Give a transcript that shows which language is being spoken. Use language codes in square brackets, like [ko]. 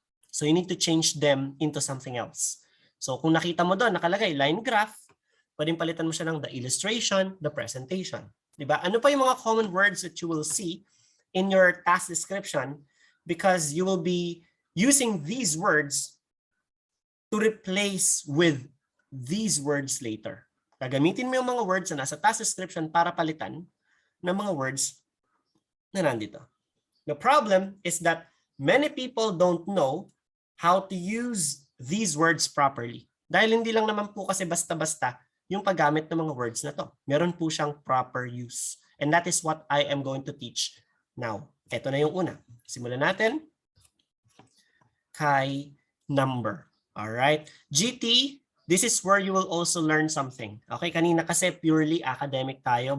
[en] So you need to change them into something else. So [tl] kung nakita mo doon, nakalagay [en] line graph, [tl] pwedeng palitan mo siya ng [en] the illustration, the presentation. Diba? [tl] Ano pa yung mga [en] common words that you will see in your task description, because you will be using these words to replace with these words later. [tl] Gagamitin mo yung mga words na nasa task description para palitan ng mga words na nandito. [en] The problem is that many people don't know how to use these words properly. [tl] Dahil hindi lang naman po kasi basta-basta yung paggamit ng mga words na to. Meron po siyang proper use. [en] And that is what I am going to teach now. [tl] Ito na yung una. Simulan natin. Kay number. Alright. [en] GT, this is where you will also learn something. Okay, [tl] kanina kasi [en] purely academic tayo.